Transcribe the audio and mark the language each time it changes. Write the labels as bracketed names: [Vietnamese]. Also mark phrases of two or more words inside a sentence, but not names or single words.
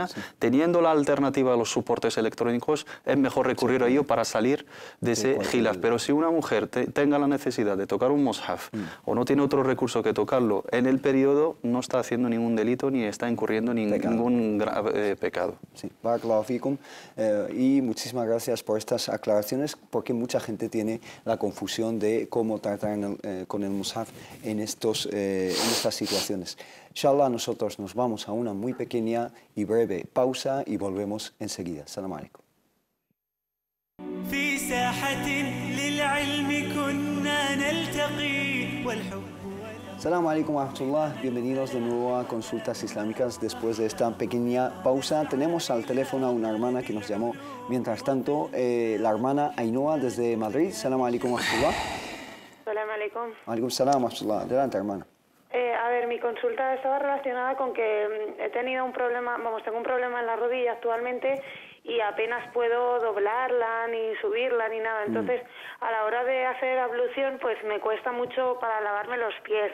[Spanish] Teniendo la alternativa a los soportes electrónicos, es mejor recurrir a ello para salir de ese khilaf. Pero si una mujer tenga la necesidad de tocar un mushaf o no tiene otro recurso que tocarlo en el periodo, no está haciendo ningún delito ni está incurriendo en ningún grave pecado. Sí, [Arabic] بارك الله فيكم. [Spanish] Y muchísimas gracias por estas aclaraciones, porque mucha gente tiene la confusión de cómo tratar con el mushaf en estas situaciones. Inshallah, nosotros nos vamos a una muy pequeña y breve pausa y volvemos enseguida. [Arabic] سلام عليكم. في ساحة للعلم كنا نلتقي والحب. سلام عليكم ورحمة الله. [Spanish] Bienvenidos de nuevo a Consultas Islámicas. Después de esta pequeña pausa, tenemos al teléfono a una hermana que nos llamó. Mientras tanto, la hermana Ainhoa desde Madrid. [Arabic] سلام عليكم ورحمة الله. سلام عليكم. عليكم السلام ورحمة الله. [Spanish] Adelante, hermana. A ver, mi consulta estaba relacionada con que he tenido un problema, tengo un problema en la rodilla actualmente y apenas puedo doblarla, ni subirla, ni nada. Entonces, a la hora de hacer ablución, pues me cuesta mucho para lavarme los pies.